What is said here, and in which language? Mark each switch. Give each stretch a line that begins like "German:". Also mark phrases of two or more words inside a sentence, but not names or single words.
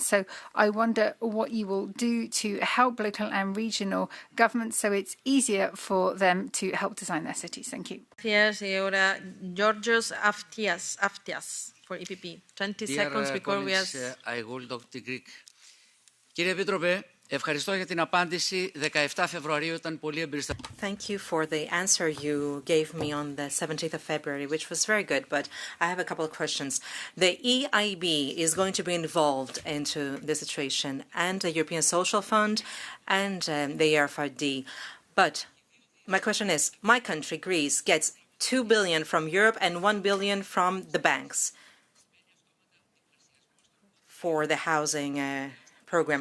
English: So I wonder what you will do to help local and regional governments so it's easier for them to help design their cities. Thank you. Yes,
Spanish: ahora
English: Georgios Aftias for EPP. 20 seconds before we ask. I will talk to Greek.
Greek: Κύριε Επίτροπε, ευχαριστώ για την απάντηση. 17 Φεβρουαρίου ήταν πολύ εμπεριστατωμένη.
English: Thank you for the answer you gave me on the 17th of February, which was very good, but I have a couple of questions. The EIB is going to be involved into the situation, and the European Social Fund, and the ERFRD. But my question is, my country, Greece, gets 2 billion from Europe and 1 billion from the banks for the housing program.